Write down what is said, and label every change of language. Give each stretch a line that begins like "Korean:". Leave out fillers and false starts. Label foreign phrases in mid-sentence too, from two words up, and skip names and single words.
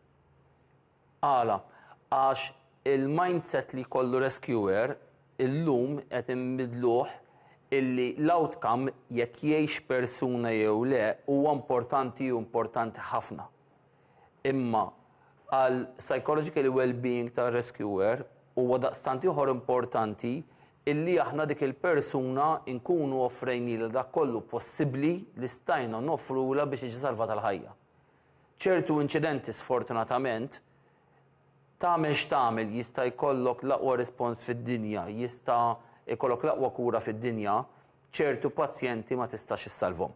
Maltese: Għala, għax il-mindset li kollu rescuer illum qed inbidluh illi l-outcome jekk jgħix persuna jew le huwa importanti u importanti ħafna. Imma għal
English: psychological well-being
Maltese: ta' rescuer huwa daqstant ieħor importanti illi aħna dik il-persuna nkunu offrejni dak kollu possibbli li stajna noffrula biex jiġi salvata l-ħajja. ċertu inċidenti sfortunatament tagħmel x'tagħmel jista' jkollok l-aqwa rispons fid-dinja, jista' jkollok l-aqwa kura fid-dinja, ċertu pazjenti ma tistax issalvhom.